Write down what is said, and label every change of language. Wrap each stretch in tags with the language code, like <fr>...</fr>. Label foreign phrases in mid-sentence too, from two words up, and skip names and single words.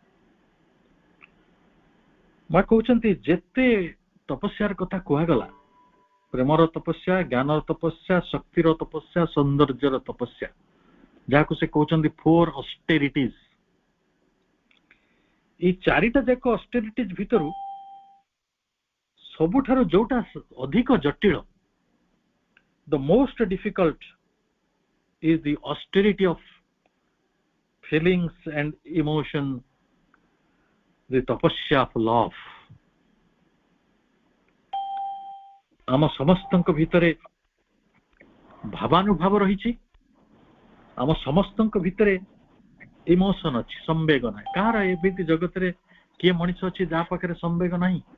<or>ମା କହୁଛନ୍ତି ଯେତେ ତପସ୍ୟାର କଥା କୁହାଗଲା, ପ୍ରେମର ତପସ୍ୟା, ଜ୍ଞାନର ତପସ୍ୟା, ଶକ୍ତିର ତପସ୍ୟା, ସୌନ୍ଦର୍ଯ୍ୟର ତପସ୍ୟା, ଯାହାକୁ ସେ କହୁଛନ୍ତି 4 ଅଷ୍ଟେରିଟିଜ, ଏଇ 4ଟା ଯାକ ଅଷ୍ଟେରିଟିଜ ଭିତରୁ ସବୁଠାରୁ ଯୋଉଟା ଅଧିକ ଜଟିଳ,</or> <en>the most difficult is the austerity of feelings and emotion, the tapasya of love.</en> <or>ଆମ ସମସ୍ତଙ୍କ ଭିତରେ ଭାବାନୁଭାବ ରହିଛି, ଆମ ସମସ୍ତଙ୍କ ଭିତରେ ଇମୋସନ ଅଛି, ସମ୍ବେଗ ନାହିଁ। କାହାର ଏମିତି ଜଗତରେ କିଏ ମଣିଷ ଅଛି ଯାହା ପାଖରେ ସମ୍ବେଗ ନାହିଁ?</or>